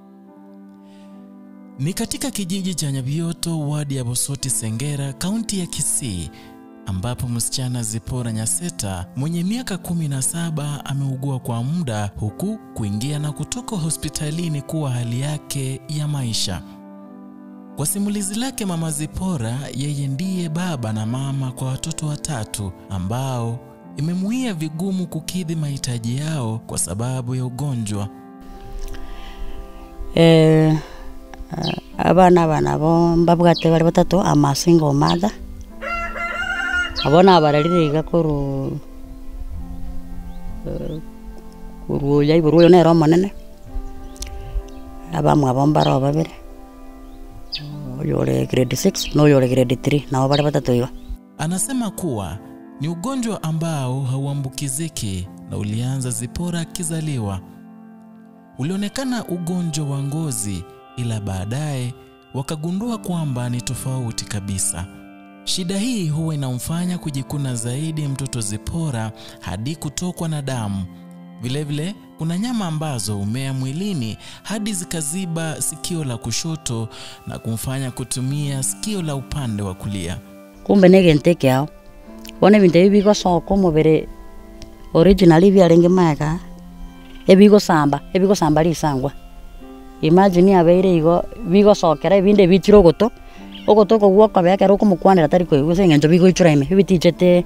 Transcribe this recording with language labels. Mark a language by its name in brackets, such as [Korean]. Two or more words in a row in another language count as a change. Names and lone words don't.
[Swahili] Ni katika kijiji cha Nyabioto, wadi ya Bosoti Sengera, kaunti ya Kisii, ambapo msichana Zipora Nyaseta mwenye miaka 17 ameugua kwa muda, huku kuingia na kutoka hospitalini kuwa hali yake ya maisha. Kwa simulizi lake mama Zipora, yeye ndiye baba na mama kwa watoto 3 ambao imemuia vigumu kukidhi mahitaji yao kwa sababu ya ugonjwa. [Gusii] Abana bo mbabwate bari 3 ama [English] single mother. [Gusii] Abona baraririga kuru yaiburu ne ro manene. Abamwe abombaro babere. [Swahili] Yule grade 6 no yule grade 3 na wabara 3 hiyo. Anasema kuwa ni ugonjwa ambao hauambukiziki na ulianza Zipora akizaliwa. Ulionekana ugonjwa wa ngozi, ila baadaye wakagundua kwamba ni tofauti kabisa. Shida hii huwa inamfanya kujikuna zaidi mtoto Zipora hadi kutokwa na damu. Vilevile kuna nyama ambazo umea mwilini hadi zikaziba sikio la kushoto na kumfanya kutumia sikio la upande wa kulia. [Gusii] Kumbe negenteke yao. Wone vinde bigo soko mubere originally byarenge maka. Ebigo samba lisangwa. Imagine abeire igo bigo sokera binde bichiro goto. Ogoto ko gwoka bya kero kumukwanira tari ko iguse ngento bigo ichuraime bitichete.